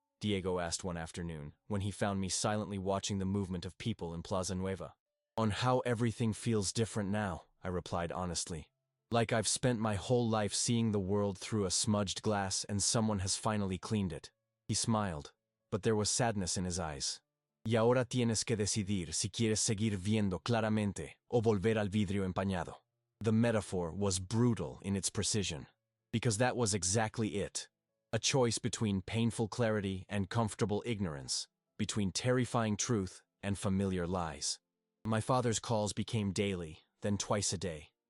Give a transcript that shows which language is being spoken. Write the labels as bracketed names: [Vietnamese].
[English] Diego asked one afternoon, when he found me silently watching the movement of people in Plaza Nueva. On how everything feels different now, I replied honestly. Like I've spent my whole life seeing the world through a smudged glass and someone has finally cleaned it. He smiled, but there was sadness in his eyes. [Spanish] Y ahora tienes que decidir si quieres seguir viendo claramente o volver al vidrio empañado. [English] The metaphor was brutal in its precision, because that was exactly it. A choice between painful clarity and comfortable ignorance, between terrifying truth and familiar lies. My father's calls became daily, then twice a day.